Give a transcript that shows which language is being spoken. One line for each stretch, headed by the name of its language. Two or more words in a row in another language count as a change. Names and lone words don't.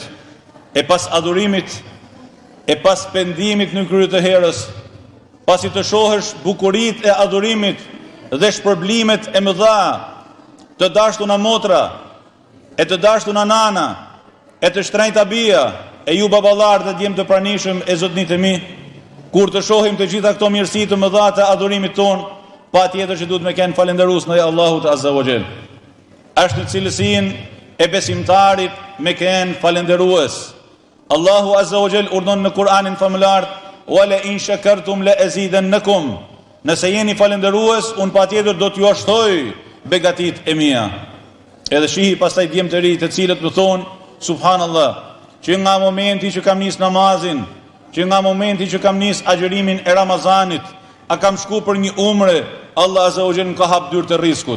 Albanian: E pas adhurimit, e pas pendimit në krye të herës, pasi të shohësh bukuritë e adhurimit dhe shpërblimet e mëdha të dashtuna motra, e të dashtuna nana, e të shtrenjta bija, e ju baballar dhe djemë të pranishëm e zotnit e mi, kur të shohim të gjitha këto mirësi të mëdha të adhurimit ton, pa tjetër që duhet me kenë falenderus në Allahut
Arabic: عز وجل.
Albanian: Është në cilësinë e besimtarit me kenë falenderues. Allahu
Arabic: عز وجل
Albanian: urdhon në Kur'anin famëlar:
Arabic: "ولئن شكرتم لأزيدنكم."
Albanian: Nëse jeni falenderues, unë patjetër do t'ju ashtoj begatit e mia. Edhe shihi pastaj djemë të ri të cilët më thonë: "Subhanallah, që nga momenti që kam nis namazin, që nga momenti që kam nis agjërimin e Ramazanit, a kam shku për një umre, Allah
Arabic: عز وجل
Albanian: më ka hap dyrë të rizkut."